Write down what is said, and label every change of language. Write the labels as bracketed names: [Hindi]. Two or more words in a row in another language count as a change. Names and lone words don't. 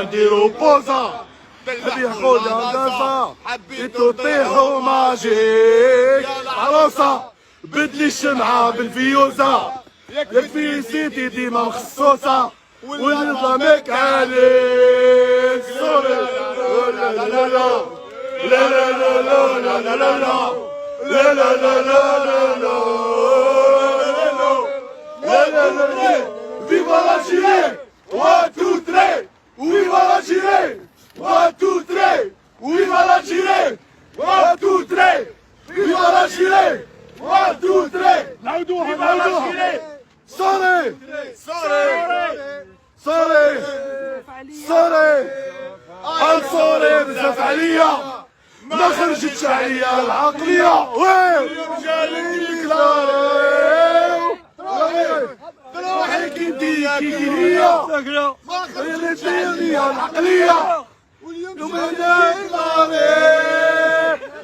[Arabic] نديرو بوزا حبي خويا دافا حبيتو طيحو ماجيك عروسه بدلي الشمعه بالفيوزا يكفي سيتي ديما مخصوصه ونظامك عليك سوري لا لا لا لا لا لا لا لا لا لا لا لا لا لا لا لا [Spanish] Viva la Chile! 1, 2, 3! Viva la Chile! 1, 2, 3! Viva la Chile! 1, 2, 3! Viva la Chile! 1, 2, 3! [Arabic] نعودوها سوري [English] I'm sorry [Arabic] بزاف عليا ما خرجتش عليا العقليه اليوم جاني ديكلاري روحي كي هي ما خرجتش عليا العقليه واليوم جاني ديكلاري